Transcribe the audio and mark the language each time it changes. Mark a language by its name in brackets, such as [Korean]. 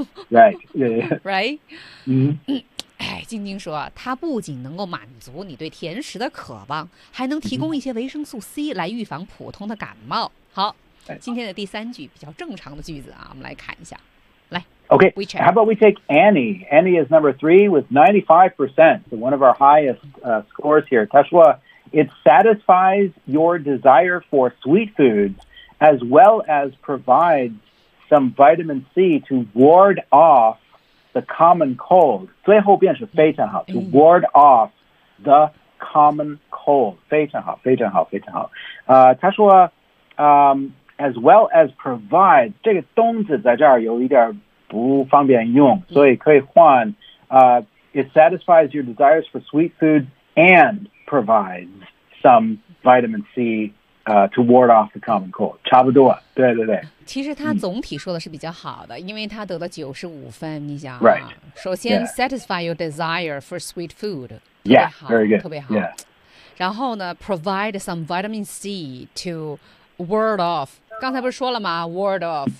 [English] Right. Yeah. Right. 嗯， [Chinese] 哎，晶晶说，它不仅能够满足你对甜食的渴望，还能提供一些维生素 C 来预防普通的感冒。好，今天的第三句比较正常的句子啊，我们来看一下。 [English] Okay, how about we take Annie? Annie is number three with 95%, so one of our highest、scores here. Tashua, it satisfies your desire for sweet foods as well as provides some vitamin C to ward off the common cold. [Chinese] 最后便是非常好 [English] to ward off the common cold. [Chinese] 非常好非常好非常好、 [English] Tashua, as well as provides, [Chinese] 这个冬子在这儿有一点不方便用，所以可以换。 [English] It satisfies your desires for sweet foods and provides some vitamin C、to ward off the common cold. [Chinese] 差不多，对对对。其实他总体说的是比较好的，因为他得了95分。你想、啊， [English] right. [Chinese] 首先、 [English] yeah. satisfy your desire for sweet food， yeah, [Chinese] 特别好， [English] very good. [Chinese] 特别好。 [English] Yeah. [Chinese] 然后呢 ， [English] provide some vitamin C to ward off。 [Chinese] 刚才不是说了吗 ？ [English] Word of，